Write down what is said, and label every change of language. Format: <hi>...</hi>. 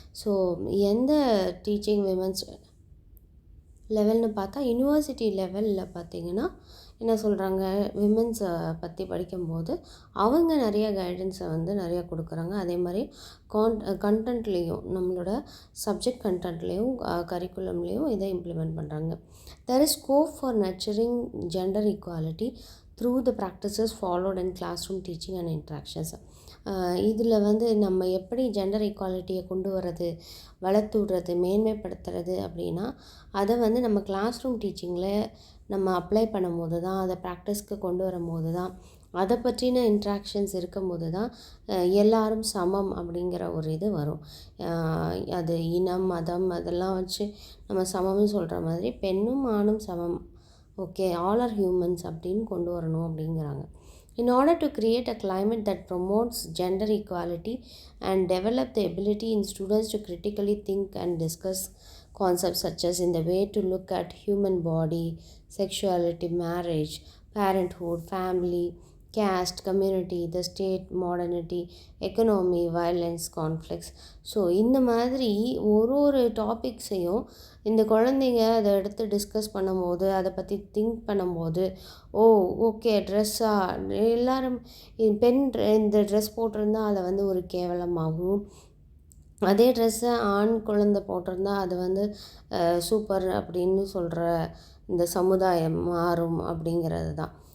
<ta>So எந்த teaching women's லெவல்னு பார்த்தா, university லெவலில் பார்த்திங்கன்னா என்ன சொல்கிறாங்க, விமென்ஸை பற்றி படிக்கும்போது அவங்க நிறைய கைடன்ஸை நிறையா கொடுக்குறாங்க. அதே மாதிரி கண்டென்ட்லேயும், நம்மளோட சப்ஜெக்ட் கண்டென்ட்லேயும் கரிக்குலம்லேயும் இதை இம்ப்ளிமெண்ட் பண்ணுறாங்க.</ta> <en>There is scope for nurturing gender equality through the practices followed in classroom teaching and interactions.</en> <ta>இதில் நம்ம எப்படி ஜெண்டர் ஈக்குவாலிட்டியை கொண்டு வர்றது, வளர்த்து விடுறது, மேன்மைப்படுத்துறது அப்படின்னா, அதை நம்ம கிளாஸ் ரூம் டீச்சிங்கில் நம்ம அப்ளை பண்ணும்போது தான், அதை ப்ராக்டிஸ்க்கு கொண்டு வரும்போது தான், அதை பற்றின இன்ட்ராக்ஷன்ஸ் இருக்கும்போது தான் எல்லாரும் சமம் அப்படிங்கிற ஒரு இது வரும். அது இனம், மதம் அதெல்லாம் வச்சு நம்ம சமம்னு சொல்கிற மாதிரி பெண்ணும் ஆணும் சமம், ஓகே,</ta> <en>all are humans</en> <ta>அப்படின்னு கொண்டு வரணும் அப்படிங்கிறாங்க.</ta> <en>In order to create a climate that promotes gender equality and develop the ability in students to critically think and discuss concepts such as in the way to look at human body, sexuality, marriage, parenthood, family, caste, community, the state, modernity, economy, violence, conflicts.</en> <ta>So இந்த மாதிரி ஒரு டாபிக்ஸையும் இந்த குழந்தைங்க அதை எடுத்து discuss பண்ணும்போது, அதை பற்றி திங்க் பண்ணும்போது, ஓகே, ட்ரெஸ்ஸாக எல்லோரும் பெண் இந்த ட்ரெஸ் போட்டிருந்தா அதை ஒரு கேவலமாகவும், அதே ட்ரெஸ்ஸை ஆண் குழந்தை போட்டிருந்தா அது சூப்பர் அப்படின்னு சொல்கிற இந்த சமுதாயம் மாறும் அப்படிங்கிறது தான்.</ta>